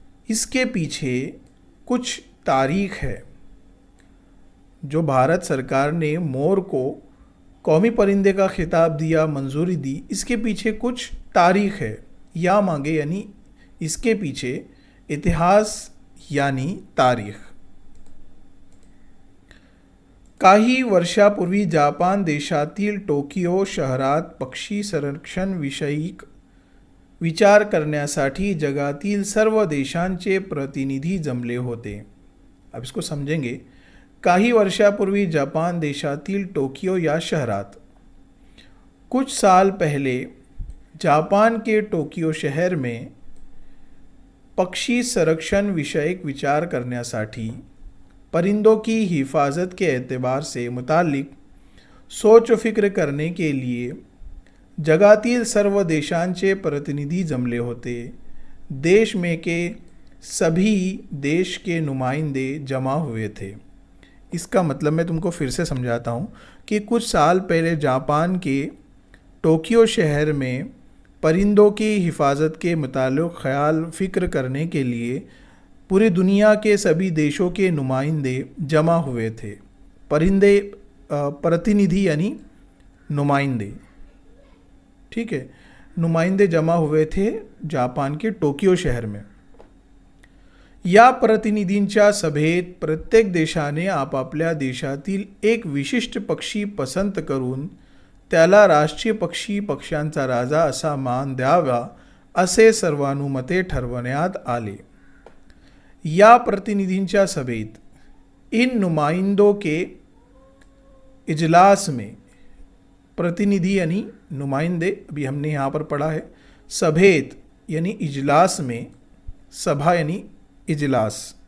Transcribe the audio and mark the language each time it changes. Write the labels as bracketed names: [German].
[Hindi] इसके पीछे कुछ तारीख है। जो भारत सरकार ने मोर को कौमी परिंदे का खिताब दिया, मंजूरी दी, इसके पीछे कुछ तारीख है। [Marathi] या मागे [Hindi] यानी इसके पीछे इतिहास यानी तारीख। [Marathi] काही वर्षापूर्वी जापान देशातील टोकियो शहरात पक्षी संरक्षण विषयक विचार करण्यासाठी जगातील सर्व देशांचे प्रतिनिधी जमले होते। [Hindi] अब इसको समझेंगे। [Marathi] काही वर्षापूर्वी जापान देशातील टोकियो या शहरात, [Hindi] कुछ साल पहले जापान के टोकियो शहर में [Marathi] पक्षी संरक्षण विषयक विचार करण्यासाठी, [Hindi] परिंदों की हिफाजत के एतबार से मुतालिक सोच व फिक्र करने के लिए [Marathi] जगातील सर्व देशांचे प्रतिनिधी जमले होते। [Hindi] देश में के सभी देश के नुमाइंदे जमा हुए थे। इसका मतलब मैं तुमको फिर से समझाता हूँ कि कुछ साल पहले जापान के टोक्यो शहर में परिंदों की हिफाजत के मुताल्लिक़ ख्याल फ़िक्र करने के लिए पूरी दुनिया के सभी देशों के नुमाइंदे जमा हुए थे। परिंदे प्रतिनिधि यानी नुमाइंदे, ठीक है, नुमाइंदे जमा हुए थे जापान के टोक्यो शहर में। [Marathi] या प्रतिनिधींच्या सभेत प्रत्येक देशाने आपापल्या देशातील एक विशिष्ट पक्षी पसंत करून त्याला राष्ट्रीय पक्षी, पक्ष्यांचा राजा असा मान द्यावा, असे सर्वानुमते ठरवण्यात आले। या प्रतिनिधींच्या सभेत, [Hindi] इन नुमाइंदों के इजलास में, प्रतिनिधि यानी नुमाइंदे, अभी हमने यहाँ पर पढ़ा है, सभेत यानी इजलास में, सभा यानी इजलास।